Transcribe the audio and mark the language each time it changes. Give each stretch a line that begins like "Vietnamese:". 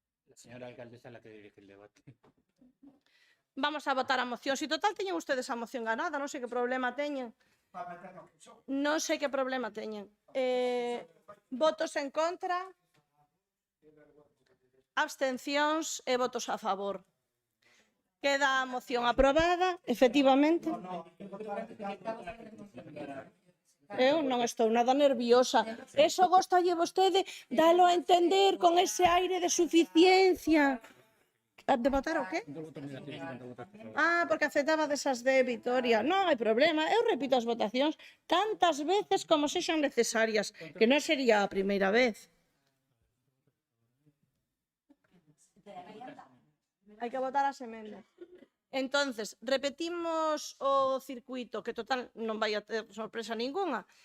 Spanish: A señora alcaldesa la que dirige el debate.
Galician: Vamos a votar a moción. Si total teñen ustedes a moción ganada, non sei que problema teñen. Non sei que problema teñen. Votos en contra, abstencións e votos a favor. Queda a moción aprobada, efectivamente. Eu non estou nada nerviosa. Eso gostalle vostede dalo a entender con ese aire de suficiencia. De votar o qué? Ah, porque aceptaba desas de Vitoria. Non hai problema, eu repito as votacións tantas veces como sexan necesarias, que non sería a primeira vez. Hai que votar as emendas. Entonces, repetimos o circuito, que total non vai a ter sorpresa ninguna.